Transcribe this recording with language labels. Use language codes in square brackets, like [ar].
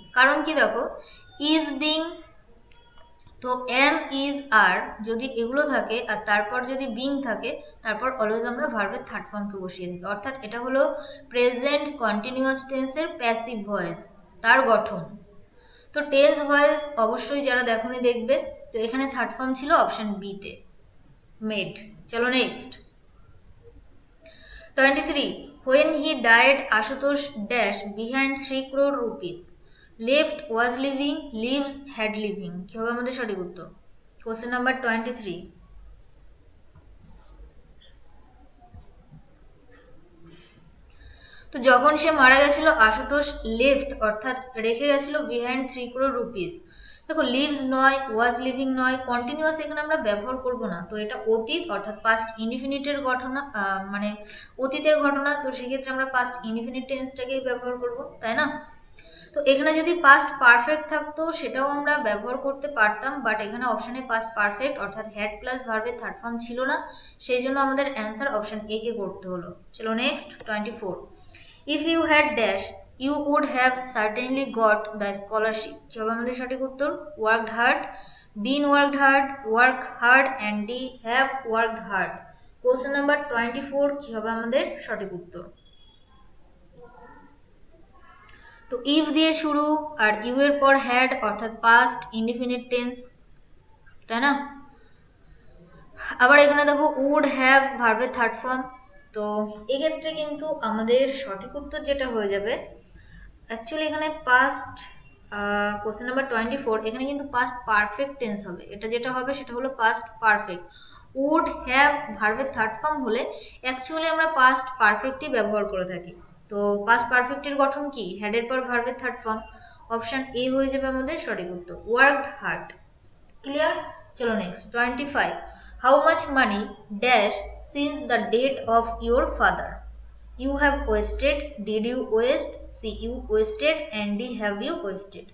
[bn] কারণ কি দেখো, ইজ বিং, তো এম, ইজ, আর যদি এগুলো থাকে আর তারপর যদি বিং থাকে, তারপর অলওয়েজ আমরা ভার্বের থার্ড ফর্মকে বসিয়ে দিই, অর্থাৎ এটা হলো প্রেজেন্ট কন্টিনিউয়াস টেন্সের প্যাসিভ ভয়েস, তার গঠন। তো টেন্স ভয়েস অবশ্যই যারা দেখোনি দেখবে। তো এখানে থার্ড ফর্ম ছিল অপশন বিতে, মেড। চলো next, 23. [en] When he died, Ashutosh dash behind 3 crore rupees. Left, was living, lives, had living. [bn] কি হবে আমাদের সঠিক উত্তর? Question number 23। তো যখন সে মারা গেছিল আশুতোষ লেফট অর্থাৎ রেখে গেছিল বিহাইন্ড 3 crore rupees। দেখো লিভস নয়, ওয়াজ লিভিং নয়, কন্টিনিউয়াস এখানে আমরা ব্যবহার করব না। তো এটা অতীত অর্থাৎ পাস্ট ইনডিফিনিটের ঘটনা, মানে অতীতের ঘটনা। তো সেক্ষেত্রে আমরা পাস্ট ইনডিফিনিট টেন্সটাকেই ব্যবহার করব, তাই না? তো এখানে যদি পাস্ট পারফেক্ট থাকতো সেটাও আমরা ব্যবহার করতে পারতাম, বাট এখানে অপশনে পাস্ট পারফেক্ট অর্থাৎ হ্যাড প্লাস ভার্বের থার্ড ফর্ম ছিল না, সেই জন্য আমাদের অ্যান্সার অপশন এ কে করতে হলো। চলো next, 24. [en] If you had dash, you would have certainly got the scholarship. [bn] কি হবে আমাদের সঠিক উত্তর? [en] Worked hard, been worked hard, work hard, and D have worked hard. [bn] Question number 24 কি হবে আমাদের সঠিক উত্তর? তো ইফ দিয়ে শুরু আর ইউ এর পর হ্যাড অর্থাৎ পাস্ট ইনডিফিনিট টেন্স, তাই না? আবার এখানে দেখো উড হ্যাভ ভার্বের থার্ড ফর্ম। তো এক্ষেত্রে কিন্তু আমাদের সঠিক উত্তর যেটা হয়ে যাবে, অ্যাকচুয়ালি এখানে পাস্ট, কোশ্চেন নাম্বার 24 এখানে কিন্তু পাস্ট পারফেক্ট টেন্স হবে। এটা যেটা হবে সেটা হলো পাস্ট পারফেক্ট। উড হ্যাভ ভার্বের থার্ড ফর্ম হলে অ্যাকচুয়ালি আমরা পাস্ট পারফেক্টই ব্যবহার করে থাকি। তো পাস্ট পারফেক্টের গঠন কি? হ্যাডের পর ভার্বের থার্ড ফর্ম। অপশন এ হয়ে যাবে আমাদের সঠিক উত্তর, ওয়ার্কড হার্ড। ক্লিয়ার? চলো next, [en] 25. How much money dash since the date of your father? You have wasted, did you waste, C you wasted, and D have you wasted.